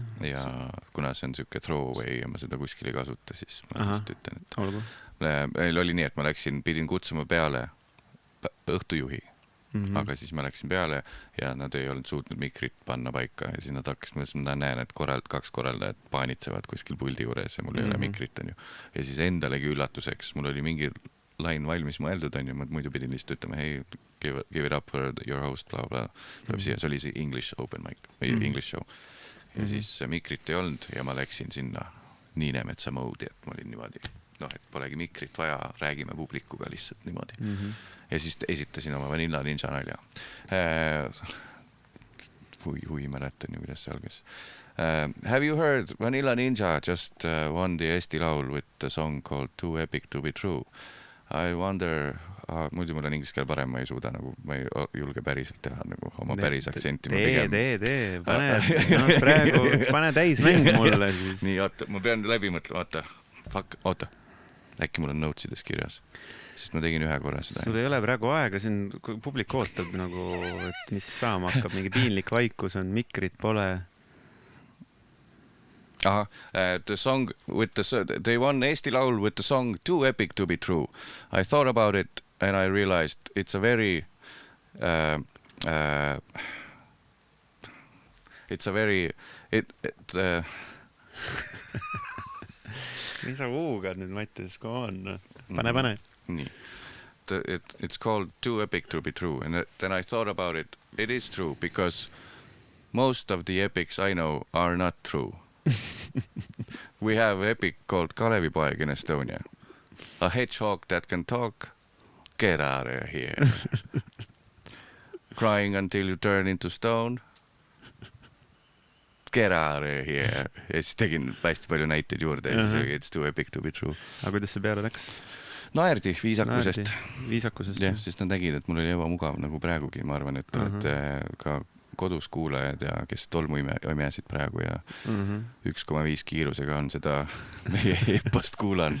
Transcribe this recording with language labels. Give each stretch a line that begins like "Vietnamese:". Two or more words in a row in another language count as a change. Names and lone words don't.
Estonian: Ja kuna see on siuke throwaway ja ma seda kuskil ei kasuta, siis ma just ütlen, et meil oli nii, et ma pidin kutsuma peale õhtujuhi, aga siis ma läksin peale ja nad ei olnud suutnud mikrit panna paika ja siis nad hakkas, ma näen, et 2 korraldajat paanitsevad kuskil puldi juures ja mul ei ole mikrit, on ju. Ja siis endalegi üllatuseks, mul oli mingi lain valmis mõeldud, on ju, ma muidu pidin lihtsalt ütlema, hei,
English: give it up for your host, bla, bla.
Estonian: See oli see
English: English open mic,
Estonian: või
English: English show.
Estonian: Ja siis mikrit ei olnud ja ma läksin sinna Niinemetsa moodi, et ma olin niimoodi, et polegi mikrit vaja, räägime publikuga lihtsalt niimoodi. Ja siis esitasin oma Vanilla Ninja nalja. Mäletan ju, kuidas see algas.
English: Have you heard Vanilla Ninja just won the Eesti Laul with the song called Too Epic to be True? I wonder,
Estonian: muidu mul on inglise keel parem, ma ei suuda nagu, ma ei julge päriselt teha nagu oma päris aktsenti. Pane täismäng mulle siis. Nii, ma pean läbi mõtlema, oota, äkki mul on notesides kirjas, sest ma tegin 1 korra seda. Sul ei ole praegu aega, siin publik ootab nagu, et mis saama hakkab, mingi piinlik vaikus on, mikrit pole.
English: The song they won Eesti Laul with the song Too Epic to be True. I thought about it and I realized it's a very
Estonian: Mis sa huugad nüüd, Mattias,
English: come on.
Estonian: Pane. Nii.
English: It's called Too Epic to be True and then I thought about it. It is true because most of the epics I know are not true. We have epic called Kalevipoeg in Estonia. A hedgehog that can talk. Get out of here. Crying until you turn into stone. Get out of here.
Estonian: Ja siis tegin hästi palju näiteid juurde ja siis
English: it's too epic to be true.
Estonian: Aga kuidas see peale läks? Naerdi viisakusest. Viisakusest. Jah, sest nad nägid, et mul oli ebamugav nagu praegugi. Ma arvan, et olete ka kodus kuulajad ja kes tolmu imesid praegu ja 1,5 kiirusega on seda meie e-post kuulanud.